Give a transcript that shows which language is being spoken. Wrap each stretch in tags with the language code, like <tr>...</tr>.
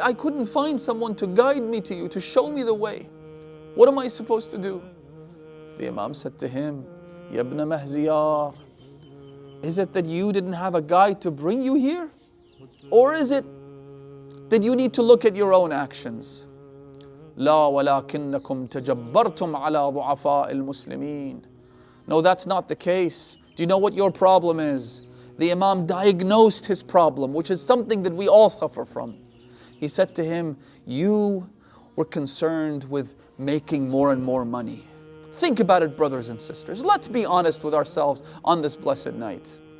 <en>I couldn't find someone to guide me to you, to show me the way. What am I supposed to do? The Imam said to him, Ya ibn Mahziyar, is it that you didn't have a guide to bring you here? Or is it that you need to look at your own actions?</en> <ar>لا ولكنكم تجبرتم على ضعفاء المسلمين.</ar> <en>No, that's not the case. Do you know what your problem is? The Imam diagnosed his problem, which is something that we all suffer from. He said to him, you were concerned with making more and more money. Think about it, brothers and sisters. Let's be honest with ourselves on this blessed night.</en>